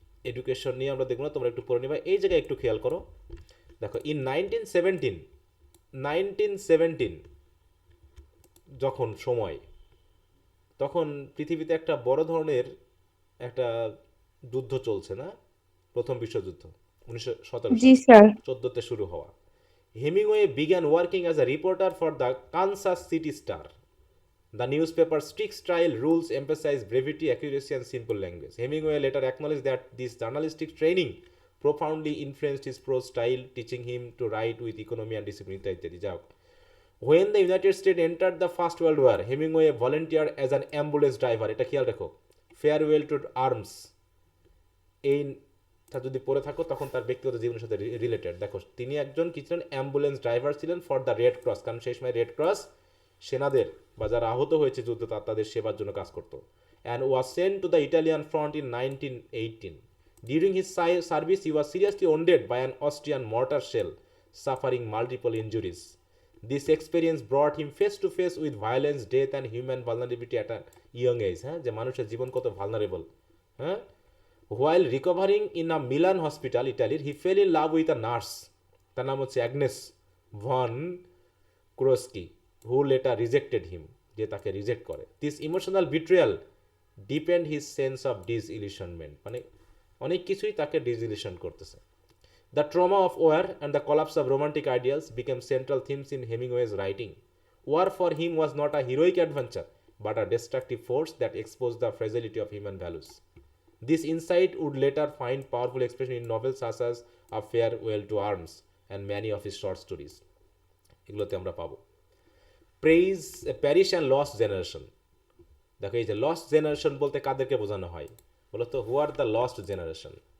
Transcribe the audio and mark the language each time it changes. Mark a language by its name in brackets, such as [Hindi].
[Bangla] Education নিয়ে আমরা দেখবো না, তোমরা একটু পড়ে নিবা। এই জায়গায় একটু খেয়াল করো, দেখো ইন 1917 যখন সময়, তখন পৃথিবীতে একটা বড় ধরনের একটা যুদ্ধ চলছে না, প্রথম বিশ্বযুদ্ধ 1917 জি সালে, স্যার। 14তে শুরু হওয়া। [English] Hemingway began working as a reporter for the Kansas City Star. The newspaper's strict style rules emphasize brevity, accuracy, and simple language. Hemingway later acknowledged that this journalistic training profoundly influenced his prose style, teaching him to write with economy and discipline. [Bangla] ইত্যাদি যাও। [English] When the United States entered the First World War, Hemingway volunteered as an ambulance driver. [Bangla] এটা খেয়াল রাখো। Farewell to Arms, এইটা যদি পড়ে থাকো তখন তার ব্যক্তিগত জীবনের সাথে রিলেটেড। দেখো তিনি একজন কি ছিলেন, অ্যাম্বুলেন্স ড্রাইভার ছিলেন [English] for the Red Cross, [Bangla] কারণ সেই সময় রেড ক্রস সেনাদের বা যারা আহত হয়েছে যুদ্ধ তাদের সেবার জন্য কাজ করতো। [English] And was sent to the Italian front in 1918. During his service he was seriously wounded by an Austrian mortar shell, suffering multiple injuries. This experience brought him face to face with violence, death and human vulnerability at a young age. [Bangla] হ্যাঁ, যে মানুষের জীবন কত vulnerable. হ্যাঁ। [English] While recovering in a Milan hospital, Italy, he fell in love with a nurse. [Bangla] তার নাম হচ্ছে Agnes von ক্রোস্কি, [English] who later rejected him, [Bangla] যে তাকে রিজেক্ট করে। [English] This emotional betrayal deepened his sense of disillusionment, [Bangla] মানে অনেক কিছুই তাকে ডিসইলিউশন করতেছে। [English] The trauma of war and the collapse of romantic ideals became central themes in Hemingway's writing. War for him was not a heroic adventure, but a destructive force that exposed the fragility of human values. This insight would later find powerful expression in novels such as A Farewell to Arms and many of his short stories. [Bangla] এগুলোতে আমরা পাবো। [English] Praise Paris and lost generation. [Bangla] দেখো এই যে lost generation বলতে কাদেরকে বোঝানো হয় বলো তো? [English] Who are the lost generation?